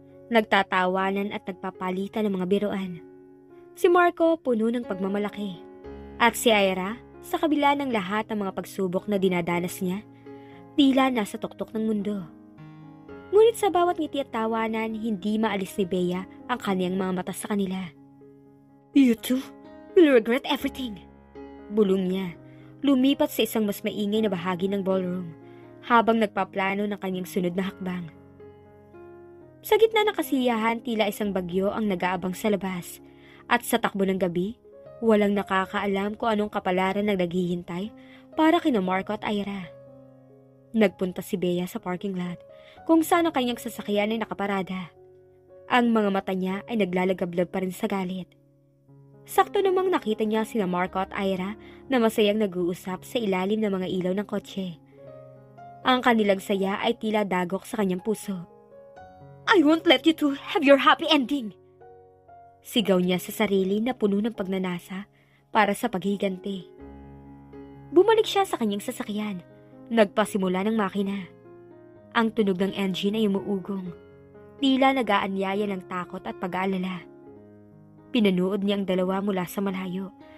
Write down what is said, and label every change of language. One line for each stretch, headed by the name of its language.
Filipino: Nagtatawanan at nagpapalitan ng mga biruan. Si Marco puno ng pagmamalaki, at si Ira, sa kabila ng lahat ng mga pagsubok na dinadanas niya, tila nasa tuktok ng mundo. Ngunit sa bawat ngiti at tawanan, hindi maalis ni Bea ang kaniyang mga mata sa kanila.
English: You two will regret everything.
Filipino: Bulong niya, lumipat sa isang mas maingay na bahagi ng ballroom, habang nagpaplano ng kanyang sunod na hakbang. Sa gitna ng kasiyahan, tila isang bagyo ang nag-aabang sa labas, at sa takbo ng gabi, walang nakakaalam kung anong kapalaran ang naghihintay para kina Marco at Ira. Nagpunta si Bea sa parking lot, kung saan ang kanyang sasakyan ay nakaparada. Ang mga mata niya ay naglalagablab pa rin sa galit. Sakto namang nakita niya sina Marco at Ira na masayang nag-uusap sa ilalim ng mga ilaw ng kotse. Ang kanilang saya ay tila dagok sa kanyang puso.
English: I won't let you two have your happy ending!
Filipino: Sigaw niya sa sarili na puno ng pagnanasa para sa paghiganti. Bumalik siya sa kanyang sasakyan. Nagpasimula ng makina. Ang tunog ng engine ay umuugong. tila nag-aanyaya ng takot at pag-aalala. Pinanood niya ang dalawa mula sa malayo.